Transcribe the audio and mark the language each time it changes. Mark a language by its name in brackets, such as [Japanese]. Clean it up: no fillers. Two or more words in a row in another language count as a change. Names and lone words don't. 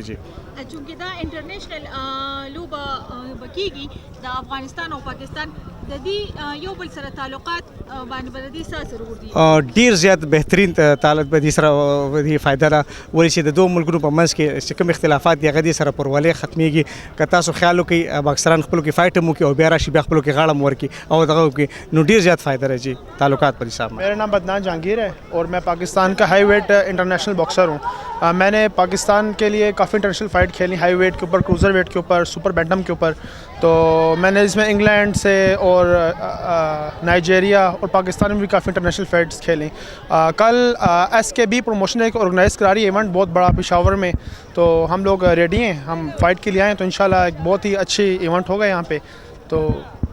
[Pashto] چونکه دا انټرنیشنل لوبه بکیږي د افغانستان او پاکستان د دې یو بل سره تعلقات باندې د دې سره ورودي ډیر زیات بهترین تعلق به دې سره د فائدہ را ولې چې د دوه ملکونو په منځ کې چې کوم اختلافات دي هغه دې سره پرولې ختميږي که تاسو خیال وکړئ باکسران خپل کې فایټ مو کې او بیا راشي بیا خپل کې غاړه مور کې او دغه کې نو ډیر زیات فائدہ راځي تعلقات پر حساب [Urdu] میرا نام بدنان جہانگیر ہے اور میں پاکستان کا [English] high weight international boxer [Urdu] ہوں میں نے پاکستان کے لیے کافی [English] international fight [Urdu] کھیلی [English] high weight [Urdu] کے اوپر [English] cruiser weight [Urdu] کے اوپر [English] super bantam [Urdu] کے اوپر تو میں نے اس میں انگلینڈ سے اور نائجیریا اور پاکستان میں بھی کافی [English] international fights [Urdu] کھیلی کل SKB پروموشن ایک آرگنائز کرا رہی ایونٹ بہت بڑا پشاور میں تو ہم لوگ ریڈی ہیں ہم فائٹ کے لیے آئے تو انشاءاللہ ایک بہت ہی اچھی ایونٹ ہوگا یہاں پے تو انشاءاللہ